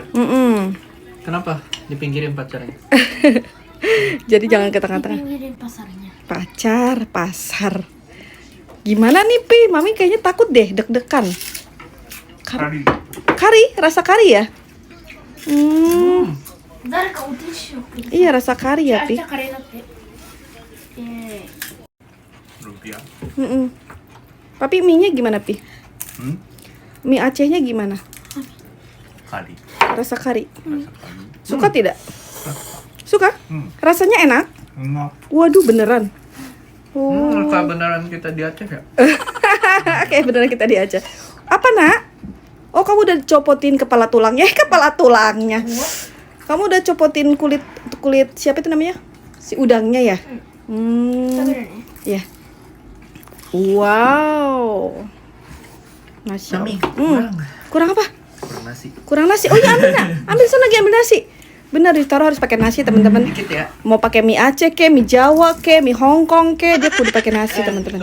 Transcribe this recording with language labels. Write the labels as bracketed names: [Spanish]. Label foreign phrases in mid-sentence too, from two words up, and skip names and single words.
[Indonesian] Kenapa dipinggirin pacarnya? Jadi jangan ke tengah-tengah. Pinggirin pasarnya. Pasar. Gimana nih Pi? Mami kayaknya takut deh, deg-degan. Kari, rasa kari ya? [Japanese] 誰かおティッシュをください。 [Indonesian] Iya, rasa kari ya, あ、 Pi. [Japanese] じゃあカレーだって。 [Indonesian] Lumpia. Mm-mm. Papi mie-nya gimana, Pi? Mie Acehnya gimana? Kari. Rasa kari. Rasa kari. Suka tidak? Suka? Rasanya enak? Enak. Waduh, beneran. Oh. Rasa beneran kita di Aceh ya? Kayak beneran kita di Aceh. Apa, Nak? Oh, kamu udah copotin kepala tulangnya? Kepala tulangnya. Kamu udah copotin kulit siapa itu namanya? Si udangnya ya? [Japanese] 食べるね。 [Indonesian] Ya. Wow. Masya Mami, Allah. Kurang apa? Kurang nasi. Kurang nasi. Oh iya, ambil nak. Ambil sana lagi ambil nasi. Benar, ditaruh harus pakai nasi, teman-teman. Dikit ya. Mau pakai mie Aceh ke, mie Jawa ke, mie Hong Kong ke, dia kudu pakai nasi, teman-teman.